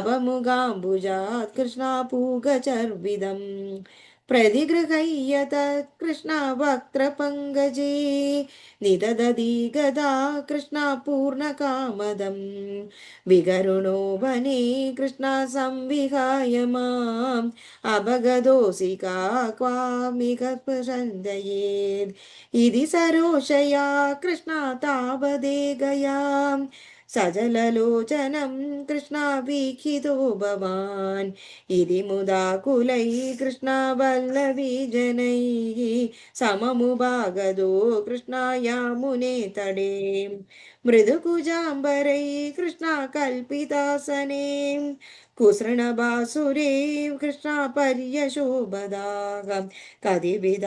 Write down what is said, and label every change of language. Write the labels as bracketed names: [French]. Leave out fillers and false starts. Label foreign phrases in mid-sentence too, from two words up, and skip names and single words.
[Sanskrit] മുഖാംബുജാത് കൃഷ്ണ പൂഗചർവിദം പ്രതിഗൃഹയ്യ തത് കൃഷ്ണ വക്ത്രപങ്കജേ നിദദതി ഗദാ കൃഷ്ണ പൂർണകാമദം വികരുണോ വനേ കൃഷ്ണ സംവിഹായ മാം അപഗതോസി ക്വാമിക പ്രസന്തയേത് ഇതി സരോഷയാ കൃഷ്ണ താവദേ ഗയാ सजललोचनं कृष्णावीक्षितो भवान् इति मुदा कुलैः कृष्णवल्लभी जनैः सममुपागतो कृष्णायामुने तडे मृदुकुजाम्बरैः कृष्णाकल्पितासने कुसृणबासुरे कृष्णापर्यशोभदाः कतिविधा